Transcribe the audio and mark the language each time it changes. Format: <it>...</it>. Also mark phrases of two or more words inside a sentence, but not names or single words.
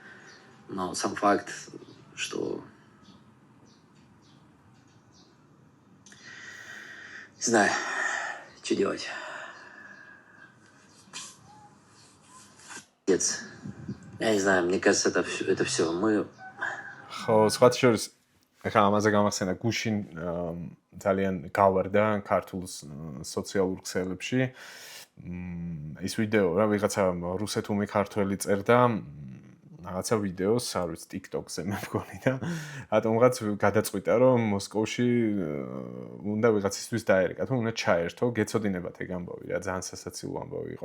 <ru>Но сам факт, что... Не знаю, что делать. Я не знаю, мне кажется, это все. Мы...</ru> <ka>ხო, სხვათა შორის, ახლა ამაზე გამახსენა გუშინ ძალიან გავარდა ქართულ სოციალურ ქსელებში ის ვიდეო რა ვიღაცა რუსეთუმი ქართველი წერდა რაღაცა ვიდეოს, არ ვიცი, TikTok-ზე მე მგონი და რატომღაც გადაწყვიტა რომ მოსკოვში უნდა ვიღაცისთვის დაერეკა, თუ უნდა ჩაერთო, გეცოდინებათ ეგ ამბავი რა, ძალიან სასაცილო ამბავი იყო.</ka>